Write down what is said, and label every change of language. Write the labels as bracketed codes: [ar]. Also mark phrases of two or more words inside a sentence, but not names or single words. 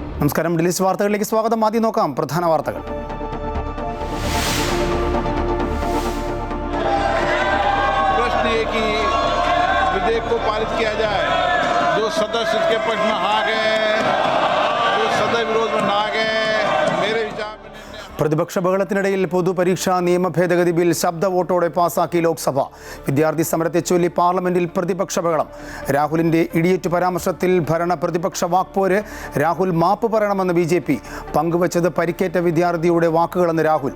[ml] നമസ്കാരം. ഡിലീസ് വാർത്തകളിലേക്ക് സ്വാഗതം. ആദ്യം നോക്കാം പ്രധാന വാർത്തകൾ. [hi] प्रश्न ये कि विधेयक को पारित किया जाए। जो सदस्य इसके पक्ष में आ गए, जो सदस्य विरोध में ना गए, मेरे विचार में [ml] പ്രതിപക്ഷ ബഹളത്തിനിടയിൽ പൊതുപരീക്ഷാ നിയമ ഭേദഗതി ബിൽ ശബ്ദ വോട്ടോടെ പാസാക്കി ലോക്സഭ. വിദ്യാർത്ഥി സമരത്തെ ചൊല്ലി പാർലമെന്റിൽ പ്രതിപക്ഷ ബഹളം. രാഹുലിന്റെ ഇടിയേറ്റു പരാമർശത്തിൽ ഭരണ പ്രതിപക്ഷ വാക്പോര്. രാഹുൽ മാപ്പ് പറയണമെന്ന് BJP. പങ്കുവച്ചത് പരിക്കേറ്റ വിദ്യാർത്ഥിയുടെ വാക്കുകളെന്ന് രാഹുൽ.